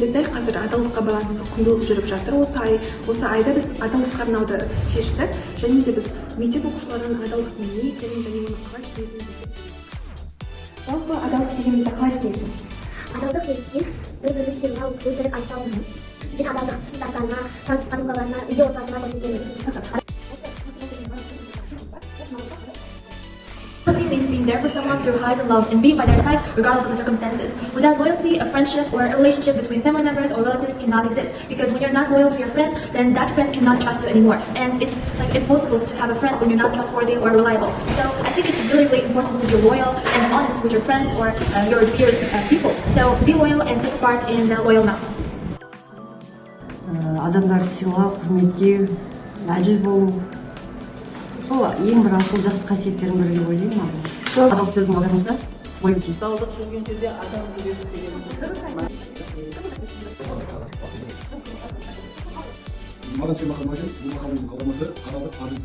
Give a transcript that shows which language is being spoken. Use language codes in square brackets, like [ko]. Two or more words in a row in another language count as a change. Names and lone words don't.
[kk] қазір адалдыққа байланысты құндылық жүріп жатыр. Осы айда біз адалдыққа арнауды шештік, және де біз мектеп оқушыларының адалдықтың не екенін және оны қалай түсінетінін көрсетеміз. Жалпы адалдық дегенімізді қалай түсінесің? Адалдық үшін бір-бірін сыйлау, өтірік айтпау, мен адалдықты сыныптастарыма, туған-туғандарыма, үйде отбасыма көрсетемін. [en] Loyalty means being there for someone through highs and lows and being by their side regardless of the circumstances. Without loyalty, a friendship or a relationship between family members or relatives cannot exist, because when you're not loyal to your friend, then that friend cannot trust you anymore, and it's like impossible to have a friend when you're not trustworthy or reliable. So I think it's really important to be loyal and honest with your friends or your dearest people. So be loyal and take part in the loyal month. [kk] Адамдарды сыйлау, құрметтеу, әділ болу, сол ең бір асыл жақсы қасиеттердің бірі деп ойлаймын. Адалдық сөздің аудармасы loyalty. Адалдық жүрген жерде адам жүреді деген. Мадам Сен Махамадин, бұл мақалының аудармасы адалдық аділсі.